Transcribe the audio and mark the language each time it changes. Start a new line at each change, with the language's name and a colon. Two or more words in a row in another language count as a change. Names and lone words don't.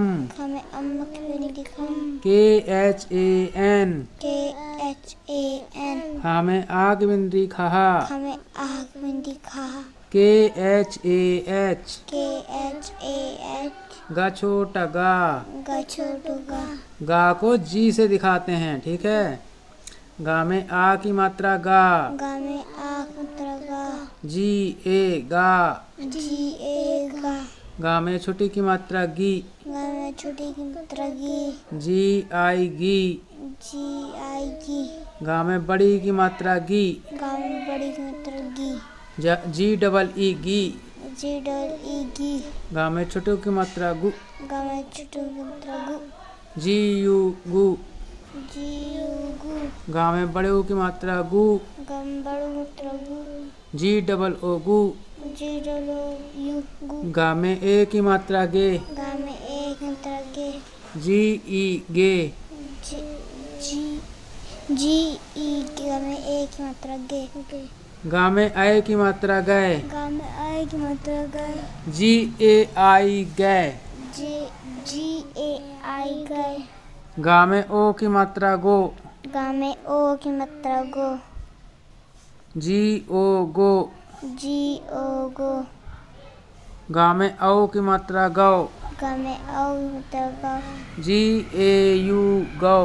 Hindi: खा में अम्म की बिंदी खम। KHAN। KHAN। खा में आ की बिंदी खहा। खा में आह की बिंदी खा। KHAH। KHAH। गा छोटा गा। गा छोटू गा। गा को जी से दिखाते हैं, ठीक है। गा में आ की मात्रा गा। गा में आ की मात्रा गा। GA गा। GA गा। गा में छोटी की मात्रा गी। गा में छोटी की मात्रा गी। GI गी। GI गी। गा में बड़ी की मात्रा गी। गा में बड़ी की मात्रा गी। GEE गी। GEE गी। गा में छोटू की मात्रा गु। गा में छोटू की मात्रा गु। GU गु। GU गु। गा में बड़े ऊ की मात्रा गु। गा में बड़ू मात्रा गु। GOO गु। GOU गु। गा में ए की मात्रा गे। गा में ए की मात्रा गे। GE गे। GE गा में ए की मात्रा गे। गा में ऐ की मात्रा गए। गा में आई की मात्रा गे। GAI गए। GAI गए। गा में ओ की मात्रा गो। गा में ओ की मात्रा गो। GO गो। GO गो। गा में औ की मात्रा गौ। गा में औ की मात्रा गौ। GAU गौ।